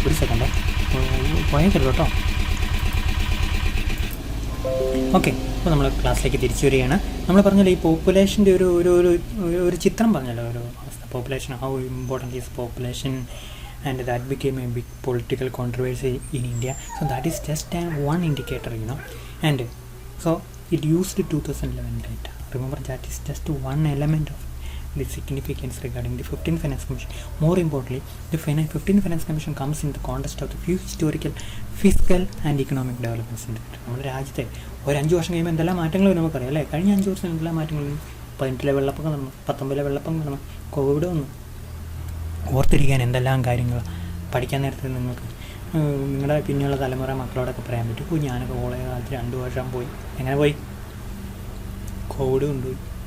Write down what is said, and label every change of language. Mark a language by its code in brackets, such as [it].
[ml] ഒരു സെക്കൻഡ് പോയേക്കല്ലോ കേട്ടോ. ഓക്കെ, അപ്പോൾ നമ്മൾ ക്ലാസ്സിലേക്ക് തിരിച്ചു വരികയാണ്. നമ്മൾ പറഞ്ഞല്ലോ ഈ പോപ്പുലേഷൻ്റെ ഒരു ചിത്രം പറഞ്ഞല്ലോ, ഒരു അവസ്ഥ. [en] Population, how important is population and that became a big political controversy in India. So that is just one indicator, and so it used 2011 data. Remember, that is just one element of the significance regarding the 15th Finance Commission. More importantly, the 15th Finance Commission comes in the context of the few historical fiscal and economic developments in the country. [ml] നമ്മുടെ രാജ്യത്തെ ഒരു 5 വർഷം കഴിയുമ്പോൾ എന്തെല്ലാം മാറ്റങ്ങൾ നമുക്കറിയാം അല്ലേ? കഴിഞ്ഞ 5 വർഷം എന്തെല്ലാം മാറ്റങ്ങൾ, 18 വെള്ളപ്പൊക്കം നടന്നു, 19 വെള്ളപ്പൊക്കം നടന്നു, കോവിഡ് വന്നു. ഓർത്തിരിക്കാൻ എന്തെല്ലാം കാര്യങ്ങൾ പഠിക്കാൻ നേരത്തെ നിങ്ങൾക്ക് നിങ്ങളുടെ പിന്നെയുള്ള തലമുറ മക്കളോടൊക്കെ പറയാൻ പറ്റും. ഞാനൊക്കെ കോളേജ് കാലത്ത് 2 വർഷം പോയി. എങ്ങനെ പോയി? കോവിഡ് കൊണ്ടുപോയി.